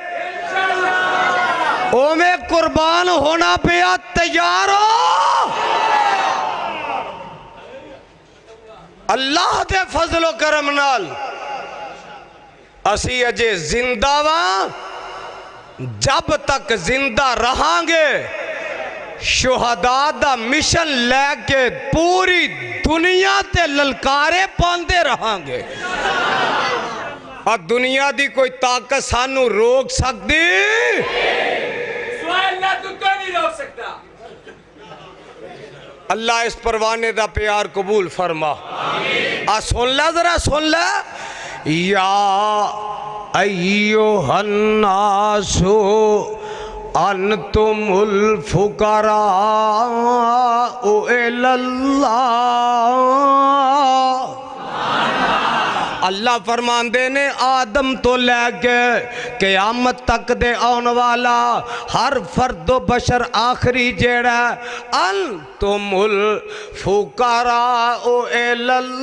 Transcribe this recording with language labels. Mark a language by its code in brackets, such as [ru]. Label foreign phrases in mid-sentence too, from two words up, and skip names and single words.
[pa] او میں قربان ہونا پیا تیارو اللہ دے فضل و کرم نال اسی اجے زندہ وہاں جب تک زندہ رہاں گے شہداء دا مشن لے کے پوری دنیا تے للکارے پاندے رہاں گے اور دنیا دی کوئی طاقت سانو روک سکتی سوائے اللہ تو کوئی نہیں روک سکتا اللہ اس پروانے دا پیار قبول فرما سن لے ذرا سن لے [ar] یا ایوہ الناس انتم الفقراء الی اللہ [pa] اللہ فرماندے نے آدم تو لے کے قیامت تک دے آن والا ہر فرد و بشر آخری جیڑا [ar] انتم الفقراء الی